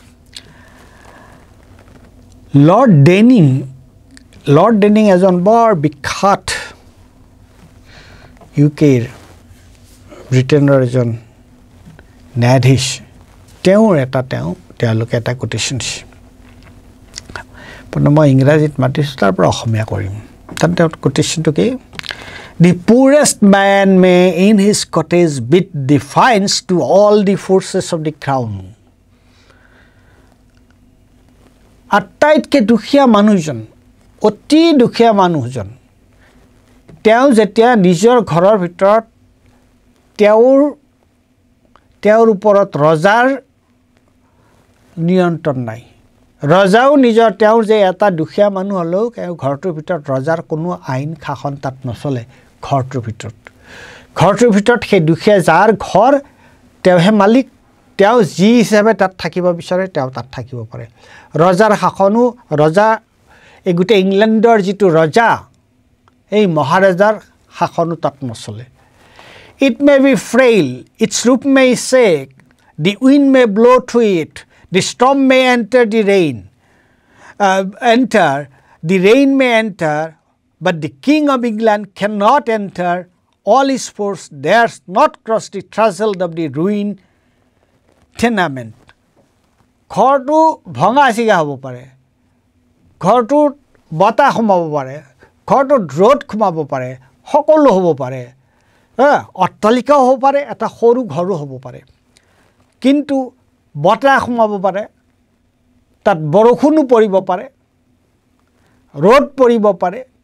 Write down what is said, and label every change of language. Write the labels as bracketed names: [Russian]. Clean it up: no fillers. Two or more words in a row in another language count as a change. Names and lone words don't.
[Assamese] লৰ্ড ডেনিং এজন বৰ বিখ্যাত ইউকেৰ ব্ৰিটেইনৰ এজন ন্যায়াধীশ তেওঁলোকে এটা কোটেশন দিছে মই ইংৰাজীত মাতিছোঁ তাৰ পৰা অসমীয়া কৰিম তাত তেওঁ কোটেশনটো কি [English] The poorest man may in his cottage bid defiance to all the forces of the crown. [Assamese] আটাইতকৈ দুখীয়া মানুহজন অতি দুখীয়া মানুহজন তেওঁ যেতিয়া নিজৰ ঘৰৰ ভিতৰত তেওঁৰ ওপৰত ৰজাৰ নিয়ন্ত্ৰণ নাই ৰজাও তেওঁৰ যে এটা দুখীয়া মানুহ হ'লেও ঘৰটোৰ ভিতৰত ৰজাৰ কোনো আইন শাসন তাত নচলে ঘৰটোৰ ভিতৰত সেই দুখীয়া যাৰ ঘৰ তেওঁহে মালিক তেওঁ যি হিচাপে তাত থাকিব বিচাৰে তেওঁ তাত থাকিব পাৰে ৰজাৰ শাসনো এই গোটেই ইংলেণ্ডৰ যিটো ৰজা এই মহাৰাজাৰ শাসনো তাত নচলে [English] It may be frail, its roof may shake, the wind may blow through it, the storm may enter the rain, the rain may enter, but the King of England cannot enter. All his force dares not cross the threshold of the ruined tenement. [Assamese] ঘৰটো ভঙা চিগা হ'ব পাৰে ঘৰটোত বতাহ সোমাব পাৰে ঘৰটোত ৰ'দ সোমাব পাৰে সকলো হ'ব পাৰে অট্টালিকাও হ'ব পাৰে এটা সৰু ঘৰো হ'ব পাৰে কিন্তু বতাহ সোমাব পাৰে তাত বৰষুণো পৰিব পাৰে ৰ'দ পৰিব পাৰে